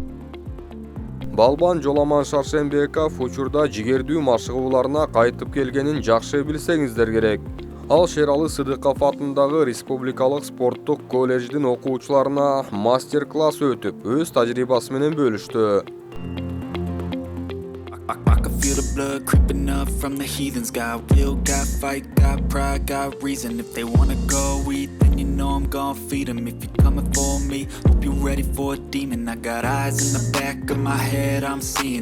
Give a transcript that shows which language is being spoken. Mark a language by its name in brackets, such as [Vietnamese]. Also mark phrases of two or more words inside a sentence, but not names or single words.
[Kyrgyz] Балбан Жоламан Шаршембеков учурда жигердүү машыгууларына кайтып келгенин жакшы билсеңиздер керек. Ал Шералы Сыдыков атындагы Республикалык спорттук колледждин окуучуларына мастер-класс өтүп, өз тажрыйбасы менен бөлүштү. [English] I can feel the blood creeping up from the heathens. Got will, got fight, got pride, got reason. If they wanna go eat, then you know I'm gon' feed them. If you're coming for me, hope you're ready for a demon. I got eyes in the back of my head, I'm seeing.